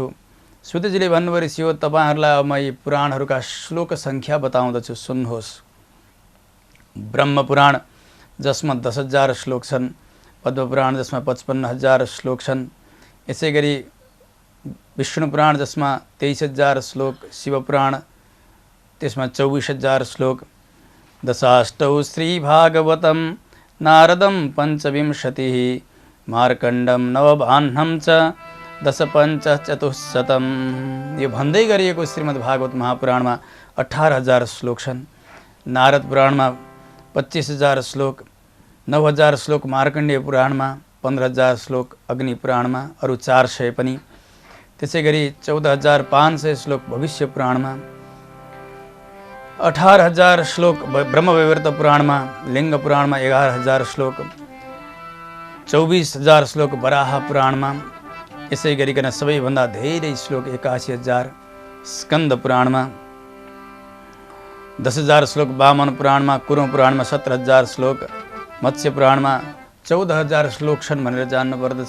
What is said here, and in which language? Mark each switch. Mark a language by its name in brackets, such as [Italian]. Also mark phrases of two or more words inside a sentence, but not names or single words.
[Nepali] सुतजीले भन्नुभयो, ऋषियो तपाईँहरूलाई अब म यी पुराणहरूका श्लोक सङ्ख्या बताउँदछु, सुन्नुहोस्। ब्रह्म पुराण जसमा 10,000 श्लोक छन्, पद्म पुराण जसमा 55,000 श्लोक छन्, यसै गरी विष्णु पुराण जसमा 23,000 श्लोक, शिव पुराण त्यसमा 24,000 श्लोक, [Sanskrit] दशाष्टौ श्री भागवतं नारदं पञ्चविंशतिः मार्कण्डं नवबाह्नं च दशपञ्चचतुःशतं। [Nepali] यो भन्दै गरिएको श्रीमद् भागवत महापुराणमा 18,000 श्लोक छन्। नारद पुराणमा 25,000 श्लोक, 9,000 श्लोक मार्कण्डेय पुराणमा, 15,000 श्लोक अग्नि पुराणमा, अरू 400 पनि। त्यसै गरी 14,500 श्लोक भविष्य पुराणमा, 18,000 श्लोक ब्रह्मवैवर्त पुराणमा, लिङ्ग पुराणमा 11,000 श्लोक, 24,000 श्लोक वराह पुराणमा, यसै गरिकन सबैभन्दा धेरै श्लोक 81,000 स्कन्द पुराणमा, 10,000 श्लोक वामन पुराणमा, कुरु पुराणमा 17,000 श्लोक, मत्स्य पुराणमा 14,000 श्लोक छन् भनेर जान्नुपर्दछ।